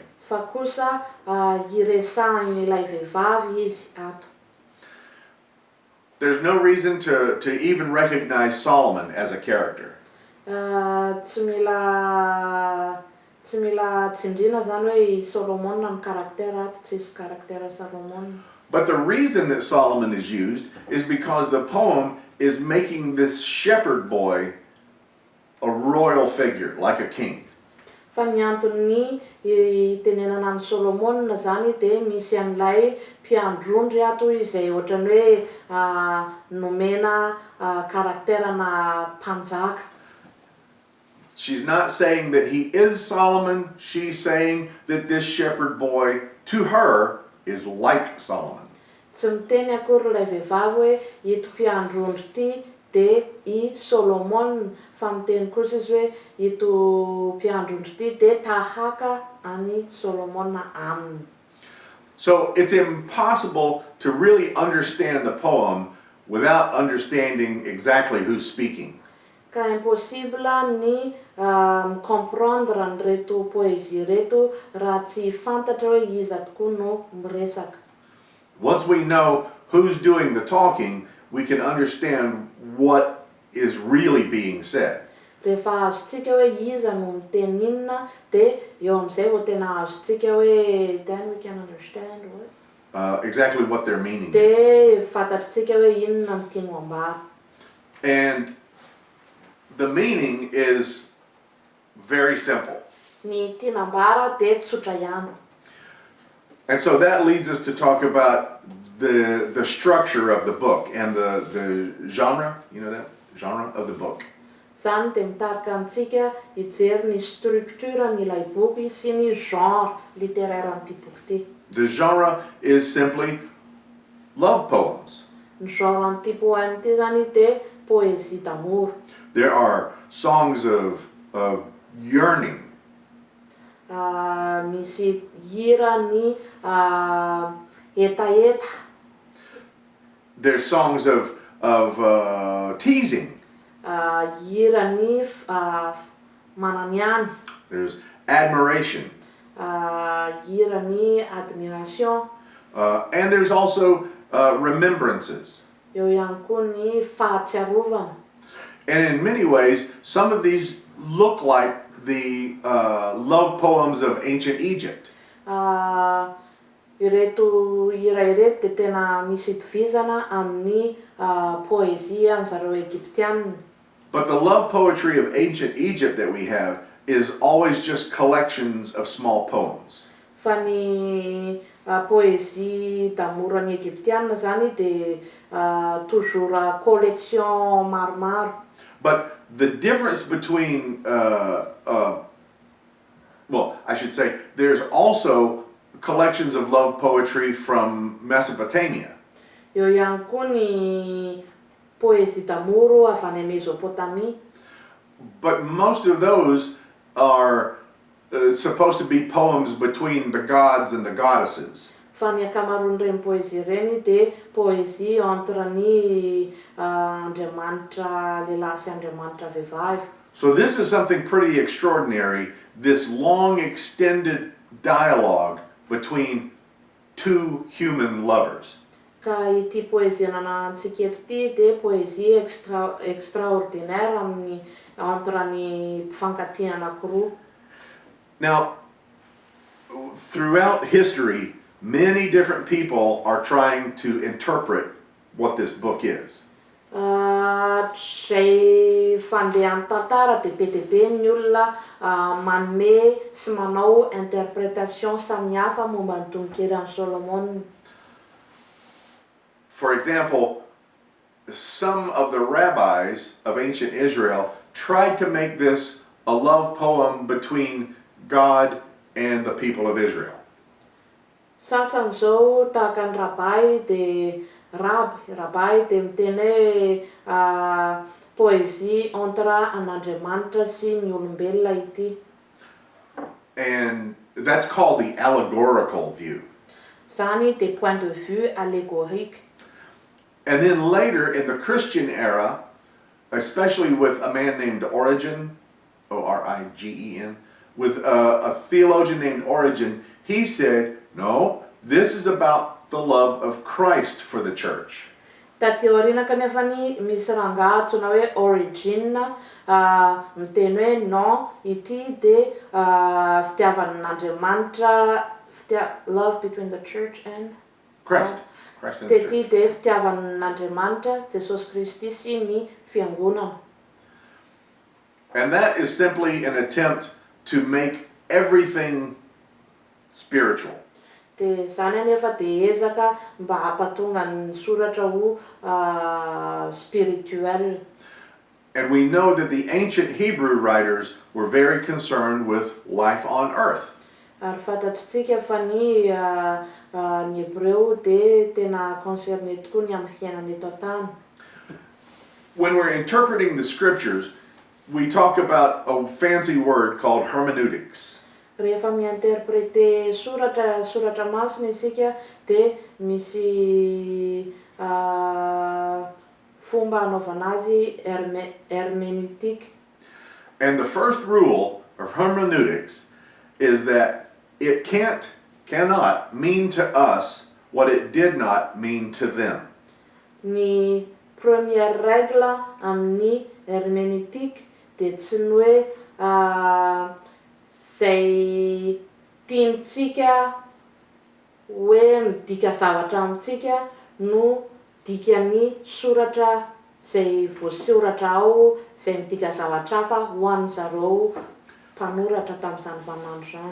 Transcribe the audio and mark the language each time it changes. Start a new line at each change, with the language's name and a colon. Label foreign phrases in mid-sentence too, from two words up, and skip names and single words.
Malagasy: Fa kosa iresahan'ilay vehivavy izy ato.
English: There's no reason to even recognize Solomon as a character.
Malagasy: Tsy mila tsindriana zany hoe Solomon ny karaktera ato, tsisy karaktera Solomon.
English: But the reason that Solomon is used is because the poem is making this shepherd boy a royal figure, like a king.
Malagasy: Fa ny antony tenenana amin'ny Solomon zany dia misy an'ilay mpiandrondry ato izay ohatrany hoe nomena karakterana mpanjaka.
English: She's not saying that he is Solomon, she's saying that this shepherd boy, to her, is like Solomon.
Malagasy: Tsy miteny akory ilay vehivavy hoe ito mpiandrondry ity dia I Solomon, fa miteny kosa izy hoe ito mpiandrondry ity dia tahaka any Solomon aminy.
English: So it's impossible to really understand the poem without understanding exactly who's speaking.
Malagasy: Ka impossible ny comprendre an'ireto poésie reto raha tsy fantatra hoe iza tokoa no miresaka.
English: Once we know who's doing the talking, we can understand what is really being said.
Malagasy: Rehefa azontsika hoe iza no miteny inona dia eo amin'izay vao tena azontsika hoe
English: then we can understand what Exactly what their meaning is.
Malagasy: dia fantatritsika hoe inona no tiany ambara.
English: And the meaning is very simple.
Malagasy: Ny tiany ambara dia tsotra ihany.
English: And so that leads us to talk about the structure of the book and the genre, you know that? Genre of the book.
Malagasy: Zany dia mitarika antsika hijery ny structure n'ilay boky sy ny
French: genre littéraire
Malagasy: an'ity boky ity.
English: The genre is simply love poems.
Malagasy: Ny genre an'ity poème ity zany dia
French: poésie d'amour.
English: There are songs of yearning.
Malagasy: Misy hira ny etaeta.
English: There's songs of teasing.
Malagasy: Hira ny mananiany.
English: There's admiration.
Malagasy: Hira ny admiration.
English: And there's also remembrances.
Malagasy: eo ihany koa ny fahatsiarovana.
English: And in many ways, some of these look like the love poems of ancient Egypt.
Malagasy: Ireto hira ireto dia tena misy itovizana amin'ny poezia an'zareo Egyptianina.
English: But the love poetry of ancient Egypt that we have is always just collections of small poems.
Malagasy: Fa ny poésie damoran'ny Egyptianina zany dia
French: toujours collection
Malagasy: maromaro.
English: But the difference between, well, I should say, there's also collections of love poetry from Mesopotamia.
Malagasy: Eo ihany koa ny poésie damoro avy any Mesopotamia.
English: But most of those are supposed to be poems between the gods and the goddesses.
Malagasy: Fa ny akamaroan'ireny poésie ireny dia
French: poésie entre
Malagasy: ny Andriamanitra lehilahy sy Andriamanitra vehivavy.
English: So this is something pretty extraordinary, this long extended dialogue between two human lovers.
Malagasy: Ka ity poésie ananantsika eto ity dia
French: poésie extraordinaire
Malagasy: amin'ny entre ny mpifankatia anankiroa.
English: Now, throughout history, many different people are trying to interpret what this book is.
Malagasy: Zay fandehan'ny tantara dia be dia be ny olona manome sy manao interprétation samihafa momba ny tononkerin'i Solomon.
English: For example, some of the rabbis of ancient Israel tried to make this a love poem between God and the people of Israel.
Malagasy: Sasany zao tahaka ny rabay dia rabay dia miteny hoe
French: poésie entre
Malagasy: an'Andriamanitra sy ny olombelona ity.
English: And that's called the allegorical view.
Malagasy: Zany dia
French: point de vue allégorique.
English: And then later in the Christian era, especially with a man named Origen, Origen, with a theologian named Origen, he said, no, this is about the love of Christ for the church.
Malagasy: Taty aoriana kanefa ny misy rangahy antsoina hoe Origin miteny hoe non, ity dia fitiavan'Andriamanitra,
English: love between the church and Christ. Christ and the church.
Malagasy: Ity dia fitiavan'Andriamanitra, Jesosy Kristy sy ny fiangonana.
English: And that is simply an attempt to make everything spiritual.
Malagasy: Dia zany anefa dia ezaka mba hampatonga ny soratra ho spirituel.
English: And we know that the ancient Hebrew writers were very concerned with life on earth.
Malagasy: Ary fantatritsika fa ny Hébreu dia tena concerné tokoa ny amin'ny fiainana eto an-tany.
English: When we're interpreting the scriptures, we talk about a fancy word called hermeneutics.
Malagasy: Rehefa mi-interpréter soratra masina isika dia misy fomba anaovana azy hermeneutique.
English: And the first rule of hermeneutics is that it cannot mean to us what it did not mean to them.
Malagasy: Ny
French: première règle
Malagasy: amin'ny hermeneutique dia tsy ny hoe zay tiantsika hoe midika zavatra amintsika no dikan'ny soratra zay voasoratra ao zay midika zavatra hafa ho an'zareo mpanoratra tamin'izany mpanandro zany.